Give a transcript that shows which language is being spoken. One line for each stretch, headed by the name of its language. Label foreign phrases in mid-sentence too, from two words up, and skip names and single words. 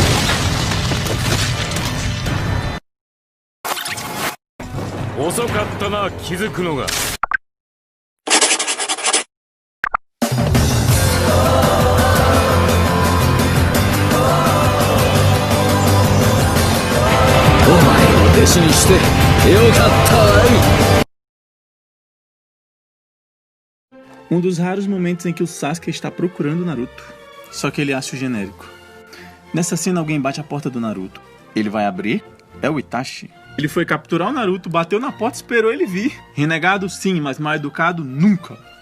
Japanese: 遅かったな気づくのが。お前を弟子にしてよかったわい。
Portuguese: dos raros momentos em que o Sasuke está procurando o Naruto, só que ele acha o genérico. Nessa cena alguém bate a porta do Naruto. Ele vai abrir, é o Itachi. Ele foi capturar o Naruto, bateu na porta e esperou ele vir. Renegado sim, mas mal educado nunca.